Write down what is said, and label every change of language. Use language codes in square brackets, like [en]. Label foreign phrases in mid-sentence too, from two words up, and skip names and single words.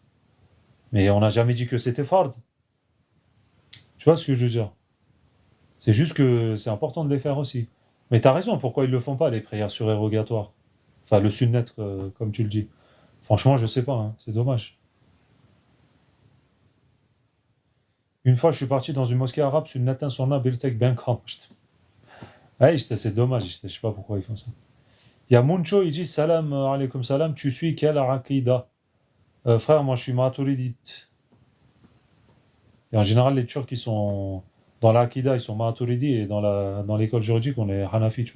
[fr] Mais on n'a jamais dit que c'était fard. Tu vois ce que je veux dire? C'est juste que c'est important de les faire aussi. Mais t'as raison, pourquoi ils le font pas, les prières surérogatoires? Enfin, le sunnet, comme tu le dis. Franchement, je sais pas, hein, c'est dommage. Une fois, je suis parti dans une mosquée arabe, [tr] sunnetin sonra bir tek ben kalmıştım. [fr] Ouais, c'est dommage, je sais pas pourquoi ils font ça. Il y a Muncho, il dit [ar] سلام عليكم [fr] salam, tu suis quelle aqida? Frère, moi je suis maturidite. Et en général, les Turcs, ils sont dans l'Aqida, ils sont Maturidi, et dans l'école juridique, on est Hanafi, tu vois.